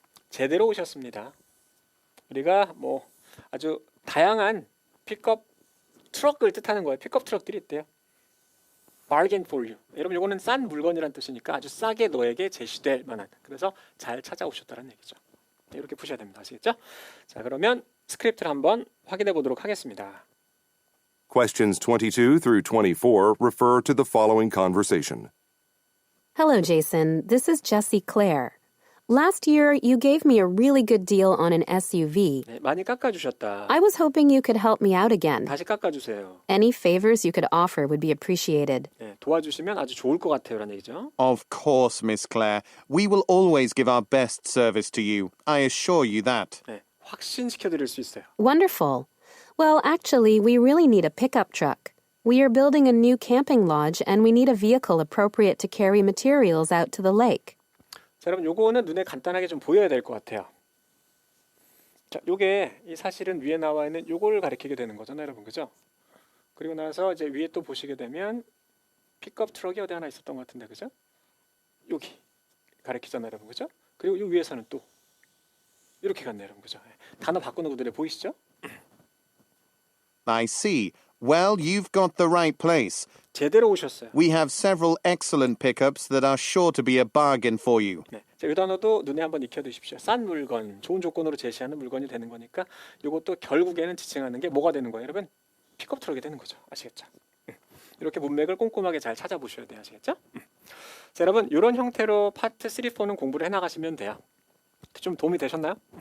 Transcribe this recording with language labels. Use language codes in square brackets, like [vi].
[ko] 제대로 오셨습니다. 우리가 뭐 아주 다양한 픽업 트럭을 뜻하는 거예요. 픽업 트럭들이 있대요. [en] bargain for you. [ko] 여러분 이거는 싼 물건이란 뜻이니까 아주 싸게 너에게 제시될 만한. 그래서 잘 찾아오셨다는 얘기죠. 이렇게 푸셔야 됩니다. 아시겠죠? 자, 그러면 스크립트를 한번 확인해 보도록 하겠습니다. [en] Questions 22 through 24 refer to the following conversation. Hello, Jason. This is Jessie Clare. Last year, you gave me a really good deal on an SUV. [ko] 네, 많이 깎아주셨다. [en] I was hoping you could help me out again. [ko] 다시 깎아주세요. [en] Any favors you could offer would be appreciated. [ko] 네, 도와주시면 아주 좋을 것 같아요라는 얘기죠. [en] Of course, Miss Clare. We will always give our best service to you. I assure you that. [ko] 네, 확신시켜 드릴 수 있어요. [en] Wonderful. Well, actually, we really need a pickup truck. We are building a new camping lodge and we need a vehicle appropriate to carry materials out to the lake. [ko] 자, 여러분 요거는 눈에 간단하게 좀 보여야 될 것 같아요. 자, 요게 이 사실은 위에 나와 있는 요걸 가리키게 되는 거잖아요, 여러분. 그죠? 그리고 나서 이제 위에 또 보시게 되면 픽업 트럭이 어디 하나 있었던 것 같은데, 그죠? 여기 가리키잖아요, 여러분. 그죠? 그리고 요 위에서는 또 이렇게 갔네요, 여러분. 그죠? 단어 바꾸는 구들에 보이시죠? [en] I see. Well, you've got the right place. [ko] 제대로 오셨어요. [en] We have several excellent pickups that are sure to be a bargain for you. [ko] 네. 자, 이 단어도 눈에 한번 익혀두십시오. 싼 물건, 좋은 조건으로 제시하는 물건이 되는 거니까 이것도 결국에는 지칭하는 게 뭐가 되는 거예요, 여러분? 픽업 트럭이 되는 거죠. 아시겠죠? 이렇게 문맥을 꼼꼼하게 잘 찾아보셔야 돼요. 아시겠죠? 자, 여러분 이런 형태로 파트 3, 4는 공부를 해나가시면 돼요. 좀 도움이 되셨나요?